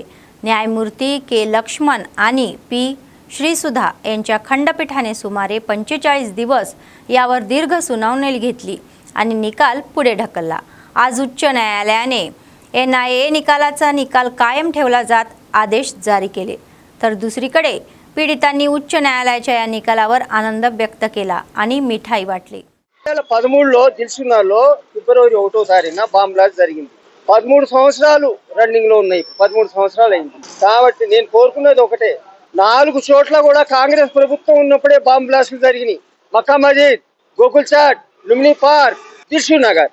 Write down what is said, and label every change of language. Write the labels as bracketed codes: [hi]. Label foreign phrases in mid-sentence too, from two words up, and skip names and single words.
[mr] न्यायमूर्ती K लक्ष्मण आणि P श्रीसुधा यांच्या खंडपीठाने सुमारे 45 दिवस यावर दीर्घ सुनावणी घेतली आणि निकाल पुढे ढकलला। आज उच्च न्यायालयाने NIA निकालाचा निकाल कायम ठेवला जात आदेश जारी केले, तर दुसरीकडे पीडितांनी उच्च न्यायालयाच्या या निकालावर आनंद व्यक्त केला आणि मिठाई वाटली। [te] 2013లో దిల్సుఖ్నగర్లో ఫిబ్రవరి 1వ తారీఖున [en] bomb blast [te] జరిగింది। 13 సంవత్సరాలు రన్నింగ్ లో ఉన్నాయి. 13 సంవత్సరాలు అయింది. కాబట్టి నేను కోరుకునేది ఒకటే, 4 చోట్ల కూడా కాంగ్రెస్ ప్రభుత్వం ఉన్నప్పుడే [en] bomb blasts [te] జరిగినాయి. మక్కా మజీద్, గోకుల్ చాట్, లుంబిని పార్క్, దిల్సుఖ్ నగర్.